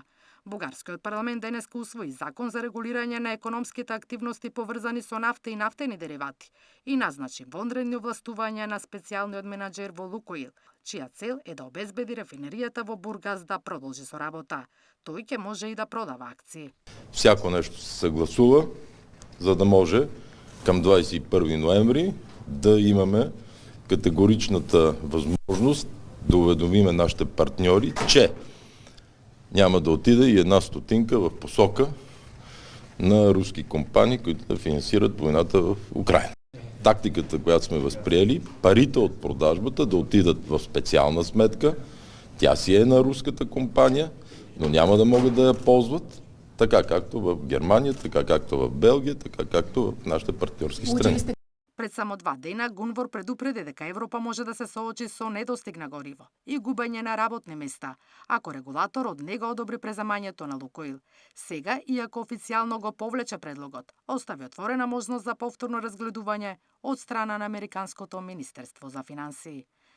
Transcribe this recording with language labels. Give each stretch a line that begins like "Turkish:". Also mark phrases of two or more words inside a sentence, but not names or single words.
Macedonian: Бугарскиот парламент денеска усвои закон за регулирање на економските активности поврзани со нафта и нафтени деривати и назначи вонредни овластувања на специјалниот менаџер во Лукойл, чија цел е да обезбеди рафинеријата во Бургас да продолжи со работа. Тој ќе може и да продава акции.
Bulgarian: Всяко нещо се съгласува, за да може към 21 ноември да имаме категоричната възможност да уведомиме нашите партньори, че няма да отиде и една стотинка в посока на руски компании, които да финансират войната в Украина. Тактиката, която сме възприели, парите от продажбата да отидат в специална сметка, тя си е на руската компания, но няма да могат да я ползват, така както в Германия, така както в Белгия, така както в нашите партньорски страни.
Macedonian: Пред само 2 дена Gunvor предупреди дека Европа може да се соочи со недостиг на гориво и губење на работни места, ако регулаторот не го одобри преземањето на Лукойл. Сега, иако официјално го повлече предлогот, остави отворена можност за повторно разгледување од страна на Американското министерство за финансии.